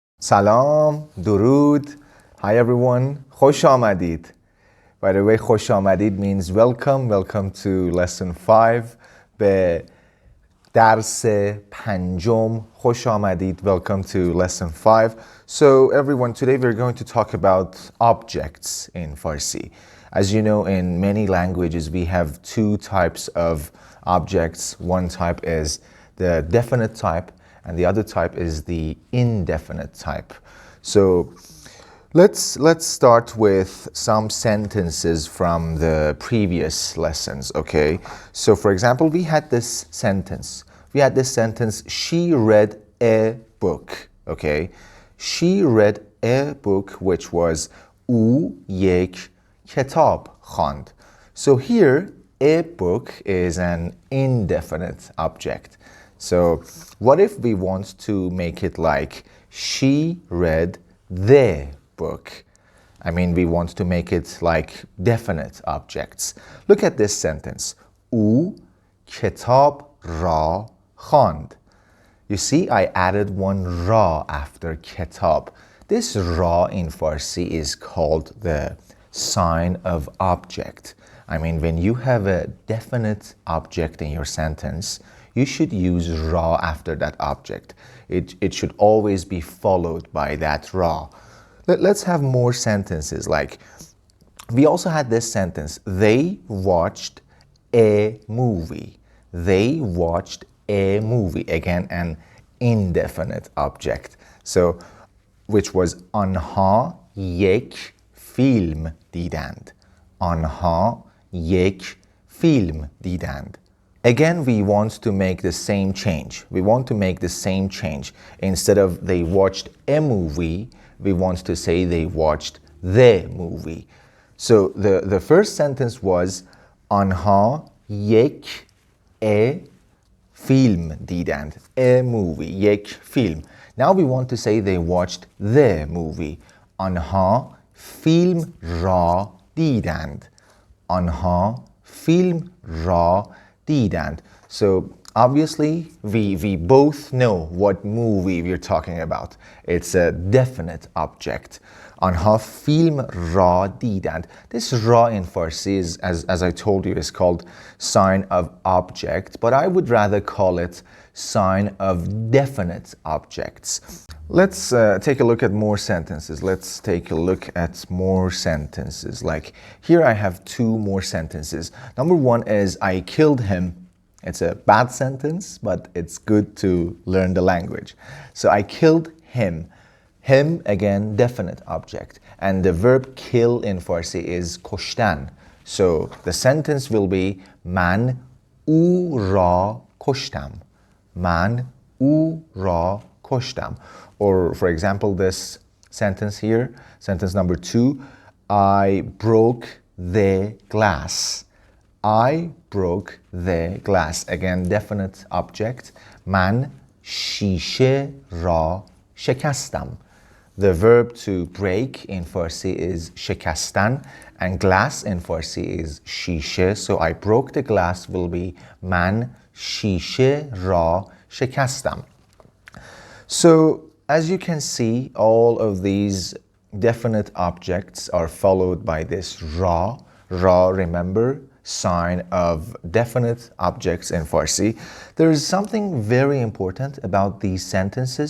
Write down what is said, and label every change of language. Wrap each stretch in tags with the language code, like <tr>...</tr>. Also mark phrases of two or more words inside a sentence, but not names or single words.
<fa>سلام، درود.</fa> <en>Hi everyone.</en> <fa>خوش آمدید.</fa> <en>By the way,</en> <fa>خوش آمدید</fa> <en>means welcome. Welcome to lesson 5.</en> <fa>به درس پنجم خوش آمدید.</fa> <en>Welcome to lesson 5. So everyone, today we're going to talk about objects in Farsi. As you know, in many languages we have two types of objects. One type is the definite type and the other type is the indefinite type. So let's start with some sentences from the previous lessons, okay? So for example, we had this sentence. She read a book, okay? She read a book which was</en> <fa>او یک کتاب خواند.</fa> <en>So here, a book is an indefinite object. So what if we want to make it like she read the book? I mean, we want to make it like definite objects. Look at this sentence.</en> <fa>او کتاب را خواند.</fa> <en>You see, I added one ra after ketab. This ra in Farsi is called the sign of object. I mean, when you have a definite object in your sentence, you should use ra after that object. It should always be followed by that ra. Let's have more sentences. Like, we also had this sentence. They watched a movie. They watched a movie. Again, an indefinite object. So, which was</en> <fa>آنها یک فیلم دیدند. آنها یک فیلم دیدند.</fa> <en>Again, we want to make the same change. Instead of they watched a movie, we want to say they watched the movie. So the first sentence was</en> <fa>آنها یک فیلم دیدند.</fa> <en>A movie,</en> <fa>یک فیلم.</fa> <en>Now we want to say they watched the movie.</en> <fa>آنها فیلم را دیدند. آنها فیلم را دیدند.</fa> <en>So obviously we both know what movie we're talking about. It's a definite object.</en> <fa>آنها فیلم را دیدند.</fa> <en>This ra in Farsi is, as I told you, is called sign of object, but I would rather call it sign of definite objects. Let's take a look at more sentences. Like here I have two more sentences. Number one is I killed him. It's a bad sentence, but it's good to learn the language. So I killed him. Him, again, definite object. And the verb kill in Farsi is کشتن. So the sentence will be</en> <fa>من او را کشتم. من او را کشتم.</fa> <en>Or for example, this sentence here, sentence number 2, I broke the glass. I broke the glass. Again, definite object.</en> <fa>من شیشه را شکستم.</fa> <en>The verb to break in Farsi is شکستن and glass in Farsi is شیشه. So I broke the glass will be</en> <fa>من شیشه را شکستم.</fa> <en>So as you can see, all of these definite objects are followed by this ra. Ra, remember, sign of definite objects in Farsi. There is something very important about these sentences.</en>